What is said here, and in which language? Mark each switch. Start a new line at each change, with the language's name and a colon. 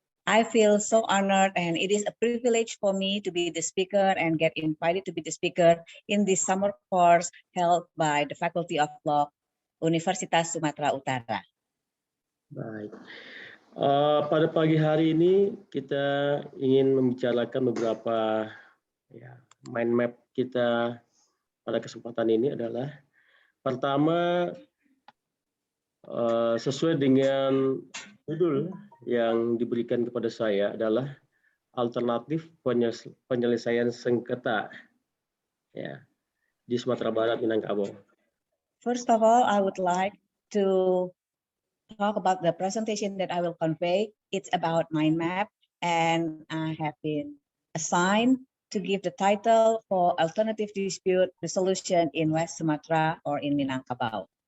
English: I feel so honored, and it is a privilege for me to be the speaker and get invited to be the speaker in this summer course held by the Faculty of Law, Universitas Sumatera Utara.
Indonesian: Baik. Pada pagi hari ini kita ingin membicarakan beberapa mind map kita pada kesempatan ini adalah pertama, sesuai dengan judul yang diberikan kepada saya adalah alternatif penyelesaian sengketa di Sumatera Barat, Minangkabau.
English: First of all, I would like to talk about the presentation that I will convey. It's about mind map, and I have been assigned to give the title for alternative dispute resolution in West Sumatra or in Minangkabau.